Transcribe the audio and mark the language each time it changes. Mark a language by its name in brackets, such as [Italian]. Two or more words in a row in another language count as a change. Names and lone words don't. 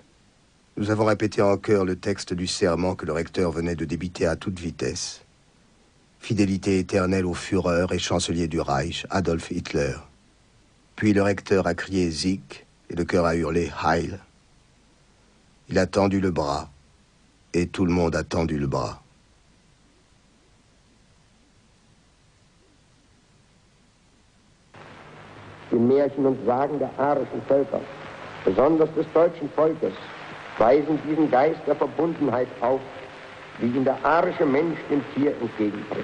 [French] Nous avons répété en chœur le texte du serment que le recteur venait de débiter à toute vitesse. Fidélité éternelle au Führer et chancelier du Reich, Adolf Hitler. Puis le recteur a crié Sieg et le chœur a hurlé Heil. Il a tendu le bras et tout le monde a tendu le bras. [German] Die Märchen und Sagen der arischen Völker, besonders des deutschen Volkes, weisen diesen Geist der Verbundenheit auf, wie ihn der arische Mensch dem Tier entgegenbringt.